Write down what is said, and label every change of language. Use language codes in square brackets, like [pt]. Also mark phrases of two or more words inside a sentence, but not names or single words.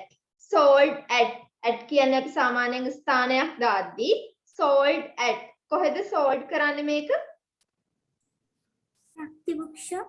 [en] Sold at [si] කියන්නේ අපි සාමාන්‍යයෙන් ස්ථානයක් දාද්දී [en] sold at [si] කොහෙද sold කරන්නේ මේක? Shakti bookshop.